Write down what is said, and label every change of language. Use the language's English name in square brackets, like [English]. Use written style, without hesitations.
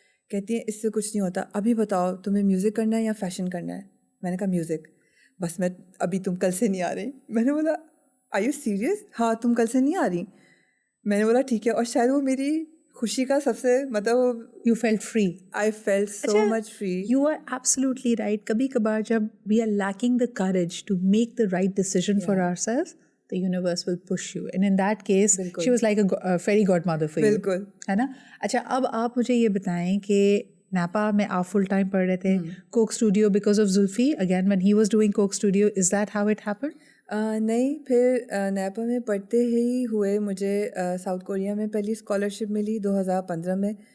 [Urdu] کہتی ہیں اس سے کچھ نہیں ہوتا, ابھی بتاؤ تمہیں میوزک کرنا ہے یا فیشن کرنا ہے؟ میں نے کہا میوزک. بس میں ابھی تم کل سے نہیں آ رہی. میں نے بولا [English] Are you serious? [Urdu] ہاں تم کل سے نہیں آ رہی. میں نے بولا ٹھیک ہے. اور شاید وہ میری خوشی کا سب سے مطلب [English] You felt free. I felt so much free. You are absolutely right. [Urdu] کبھی کبھار جب [English] we are lacking the courage to make the right decision for ourselves, the universe will push you. And in that case, she was like a fairy godmother for you. [Urdu] بالکل. ہے نا. اچھا اب آپ مجھے یہ بتائیں کہ نیپا میں آپ فل ٹائم پڑھ رہے تھے, Coke Studio because of Zulfi again [English] when he was doing [Urdu] Coke Studio, [English] is that how it happened? [Urdu] نہیں, پھر نیپا میں پڑھتے ہی ہوئے مجھے ساؤتھ کوریا میں پہلی اسکالرشپ ملی 2015 میں.